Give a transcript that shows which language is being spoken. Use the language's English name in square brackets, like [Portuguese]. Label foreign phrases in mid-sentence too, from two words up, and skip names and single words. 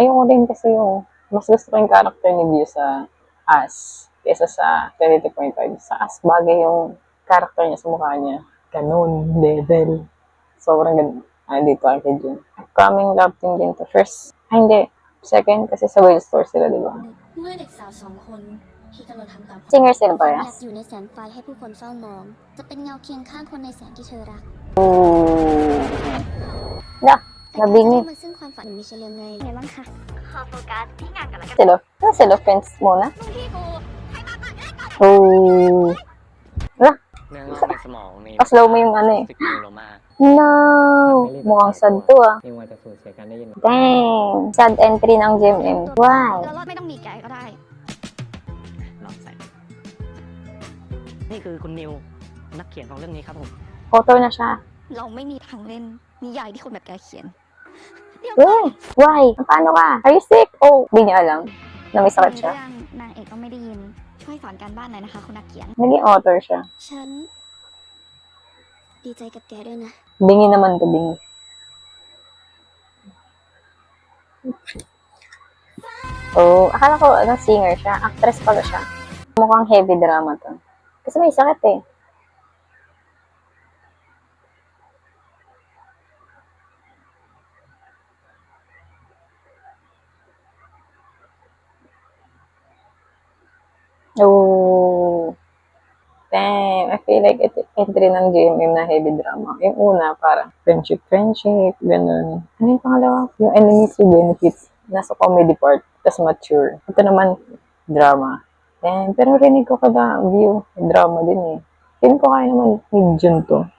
[Filipino] Ayoko din kasi yung mas gusto ko yung character ni Liu sa As kesa sa 22.5. Sa As, bagay yung character niya sa mukha niya. Ganun, level. Sobrang ganda. Dito kay June. Upcoming love team din to. First, hindi. Second, kasi sa Whale Store sila, di ba? [Thai] เมื่อเด็กสาวสองคนที่กำลังทำตาม [Filipino] Singer sila [Thai] ความ [Filipino] ba [Thai] อยาก [English] yes? [Thai] อยู่ในแสงไฟให้ผู้คนเฝ้ามอง จะเป็นเงาเคียงข้างคนในแสงที่เธอรัก [Filipino] Ooh. Na, [Thai] แต่การจะ [Filipino] nabingi. [Thai] ได้มาซึ่งความฝันมิเชลยังไงไงบ้างคะขอโฟกัสที่งานกันแล้วกัน [Filipino] Cellophans muna. [Thai] พี่กู [Filipino] Oh. Wala, [Thai] เนื้องอกในสมองมี [Filipino] pa-slow mo yung ano eh. [Thai] ซิกนิวโลมา [Filipino] No! Mukhang sad to ah. [Thai] ที่ว่าจะสูญเสียการได้ยิน [English] Dang! Sad entry ng GMM. Why? [Thai] แล้วรอดไม่ต้องมีแกก็ได้ ลองใส่นี่คือคุณนิวนักเขียนของเรื่องนี้ครับผม [Filipino] Author na siya. [Thai] เราไม่มีทางเล่นนิยายที่คนแบบแกเขียน [Filipino] Uy! Why? Paano ka? [English] Are you sick? [Filipino] Oh, hindi niya alam na may [Thai] ใน [Filipino] sakit [Thai] เรื่ [Filipino] siya. [Thai] องนางเอกก็ไม่ได้ยิน ช่วยสอนการบ้านหน่อยนะคะคุณนักเขียน [Filipino] Naging author siya. [Thai] ฉัน ดีใจกับแกด้วยนะ [Filipino] Bingi naman to, bingi. Oh, akala ko singer siya. Actress pala siya. Mukhang [English] heavy drama [Filipino] to. Kasi may sakit eh. Oh. [English] Damn, I feel like entry ng GMM na heavy drama. [Filipino] Yung una, parang friendship, ganun. Ano yung pangalawa? Yung [English] enemies with benefits. [Filipino] Nasa comedy part, tas mature. Ito naman, drama. Damn, pero rinig ko kada view, drama din eh. Feeling ko kaya naman ni Jun to.